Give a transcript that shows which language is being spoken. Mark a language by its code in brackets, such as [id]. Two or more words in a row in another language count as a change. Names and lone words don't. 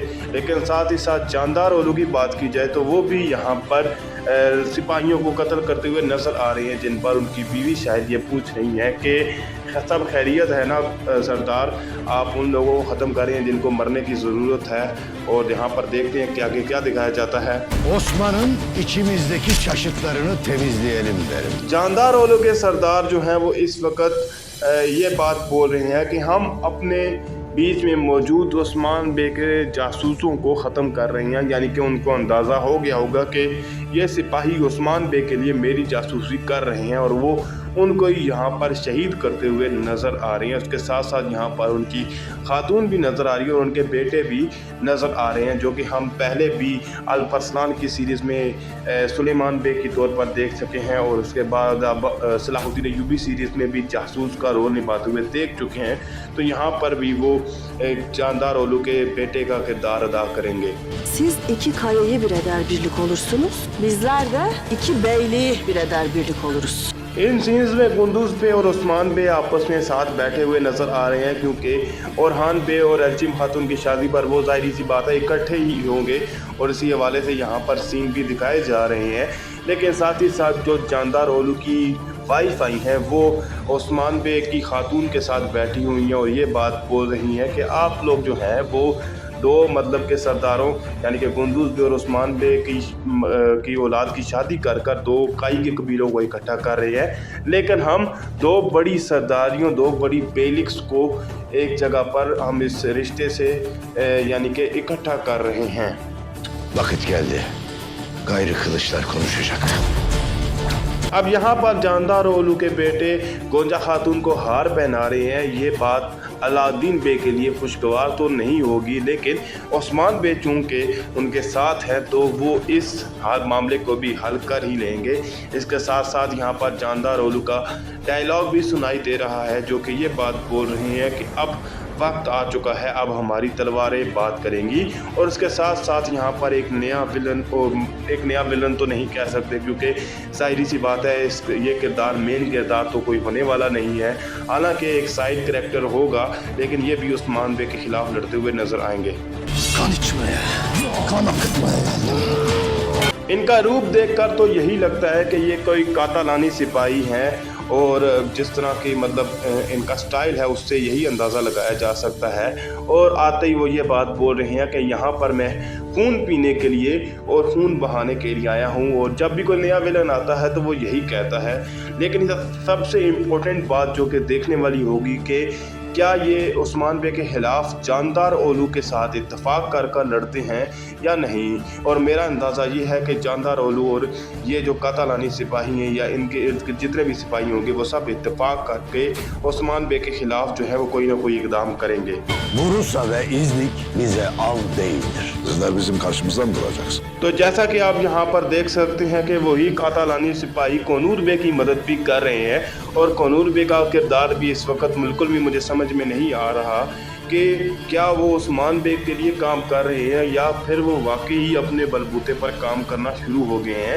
[hi] लेकिन साथ ही साथ जानदार ओलू की बात की जाए तो वो भी यहाँ पर सिपाहियों को कत्ल करते हुए नज़र आ रही हैं, जिन पर उनकी बीवी शायद ये पूछ रही है कि सब खैरियत है ना सरदार, आप उन लोगों को ख़त्म करें जिनको मरने की ज़रूरत है। और यहाँ पर देखते हैं कि आगे क्या दिखाया जाता है। [tr] Osman'ın içimizdeki çaşıtlarını temizleyelim derim. [hi] जानदार ओलू के सरदार जो हैं वो इस वक्त ये बात बोल रहे हैं कि हम अपने बीच में मौजूद उस्मान बे के जासूसों को ख़त्म कर रही हैं, यानी कि उनको अंदाज़ा हो गया होगा कि ये सिपाही उस्मान बे के लिए मेरी जासूसी कर रहे हैं और वो उनको यहाँ पर शहीद करते हुए नज़र आ रहे हैं। उसके साथ साथ यहाँ पर उनकी खातून भी नज़र आ रही है और उनके बेटे भी नज़र आ रहे हैं, जो कि हम पहले भी अल-फरसान की सीरीज़ में सुलेमान बे के तौर पर देख सके हैं और उसके बाद अब सलाहुद्दीन अय्यूबी सीरीज़ में भी जासूस का रोल निभाते हुए देख चुके हैं। तो यहाँ पर भी वो जानदार ओलू के बेटे का किरदार अदा करेंगे। [tr] Siz iki kayayı bir eder birlik olursunuz. Bizler de iki beyliği bir eder birlik oluruz. [hi] इन सीन्स में कुंदूज बे और उस्मान बे आपस में साथ बैठे हुए नज़र आ रहे हैं, क्योंकि ओरहान बे और एल्चिम खातून की शादी पर वो ज़ाहिर सी बात है इकट्ठे ही होंगे और इसी हवाले से यहाँ पर सीन भी दिखाए जा रहे हैं। लेकिन साथ ही साथ जो जानदार ओलू की वाइफ आई हैं वो उस्मान बे की खातून के साथ बैठी हुई हैं और ये बात बोल रही हैं कि आप लोग जो हैं वो दो मतलब के सरदारों यानी कि कुंदूज बे और उस्मान बे की औलाद की शादी कर कर दो काई के कबीलों को इकट्ठा कर रहे हैं, लेकिन हम दो बड़ी सरदारियों दो बड़ी बेलिक्स को एक जगह पर हम इस रिश्ते से यानी कि इकट्ठा कर रहे हैं। [tr] Vakit geldi. Gayrı kılıçlar konuşacak. [hi] अब यहाँ पर जानदार ओलू के बेटे गोंजा खातून को हार पहना रहे हैं। ये बात अलाउद्दीन बे के लिए खुशगवार तो नहीं होगी, लेकिन उस्मान बे चूँकि उनके साथ है तो वो इस मामले को भी हल कर ही लेंगे। इसके साथ साथ यहाँ पर जानदार ओलू का डायलॉग भी सुनाई दे रहा है, जो कि ये बात बोल रही हैं कि अब वक्त आ चुका है, अब हमारी तलवारें बात करेंगी। और इसके साथ साथ यहाँ पर एक नया विलन तो नहीं कह सकते, क्योंकि ज़ाहिर सी बात है ये किरदार मेन किरदार तो कोई होने वाला नहीं है। हालांकि एक [en] side character [hi] होगा, लेकिन ये भी उस्मान बे के खिलाफ लड़ते हुए नज़र आएंगे। [tr] Kan içmeye, kan akıtmaya geldim. [hi] इनका रूप देखकर तो यही लगता है कि ये कोई कातालानी सिपाही हैं और जिस तरह की मतलब इनका स्टाइल है उससे यही अंदाज़ा लगाया जा सकता है। और आते ही वो ये बात बोल रहे हैं कि यहाँ पर मैं खून पीने के लिए और खून बहाने के लिए आया हूँ, और जब भी कोई नया विलन आता है तो वो यही कहता है। लेकिन सबसे इम्पोर्टेंट बात जो कि देखने वाली होगी कि क्या ये उस्मान बे के खिलाफ जानदार ओलू के साथ इत्तेफाक कर कर लड़ते हैं या नहीं। और मेरा अंदाज़ा ये है कि जानदार ओलू और ये जो कातालानी सिपाही हैं या इनके इर्द गिर्द जितने भी सिपाही होंगे वो सब इत्तेफाक करके उस्मान बे के खिलाफ जो है वो कोई ना कोई इकदाम करेंगे। [tr] Bursa ve İznik bize av değildir. Sizler bizim karşımızda mı duracaksın? [hi] तो जैसा कि आप यहाँ पर देख सकते हैं कि वही कातालानी सिपाही कोनूर बे की मदद भी कर रहे हैं, और कोनूर बे का किरदार भी इस वक्त बिल्कुल भी मुझे समझ में नहीं आ रहा कि क्या वो उस्मान बे के लिए काम कर रहे हैं या फिर वो वाकई ही अपने बलबूते पर काम करना शुरू हो गए हैं।